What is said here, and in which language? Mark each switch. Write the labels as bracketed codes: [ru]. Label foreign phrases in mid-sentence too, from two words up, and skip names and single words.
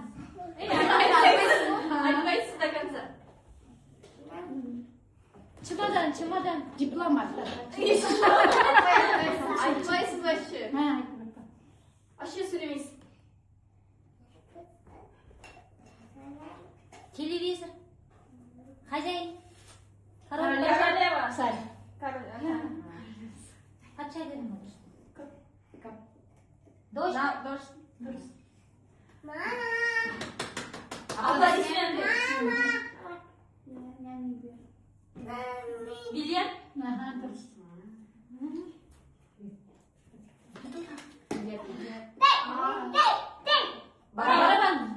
[kk] Айтпайсыз [ru] до конца. Чемодан. Дипломат. [kk] Айтпайсыз вообще. Айтпа. Вообще сөйлемейсіз. [ru] Телевизор. Хозяин. Королева. Царь. Королева. [kk] Патша дедің ғой. Дождь. Дұрыс. [ru] Аплодисменты. Вильям. [kk] Дұрыс. Барабан.